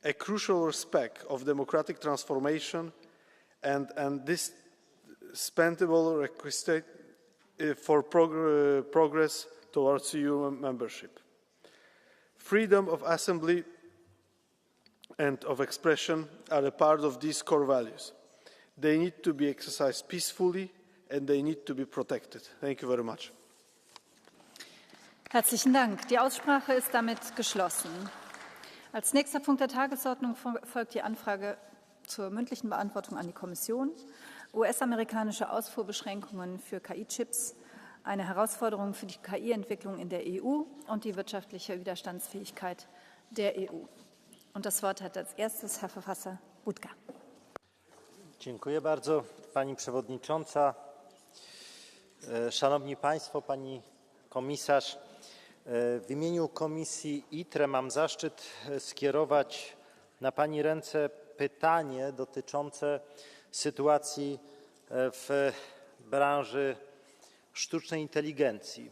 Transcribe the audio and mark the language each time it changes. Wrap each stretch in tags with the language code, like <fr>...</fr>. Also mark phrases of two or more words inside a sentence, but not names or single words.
<en>a crucial aspect of democratic transformation and indispensable requisite for progress towards EU membership. Freedom of assembly and of expression are a part of these core values. They need to be exercised peacefully and they need to be protected. Thank you very much.</en> <de>Herzlichen Dank. Die Aussprache ist damit geschlossen. Als nächster Punkt der Tagesordnung folgt die Anfrage zur mündlichen Beantwortung an die Kommission. US-amerikanische Ausfuhrbeschränkungen für KI-Chips, eine Herausforderung für die KI-Entwicklung in der EU und die wirtschaftliche Widerstandsfähigkeit der EU. Und das Wort hat als erstes Herr Verfasser Budka.</de> <pl>Dziękuję bardzo, Pani Przewodnicząca. Szanowni Państwo, Pani Komisarz, w imieniu Komisji ITRE mam zaszczyt skierować na Pani ręce pytanie dotyczące sytuacji w branży sztucznej inteligencji.</pl>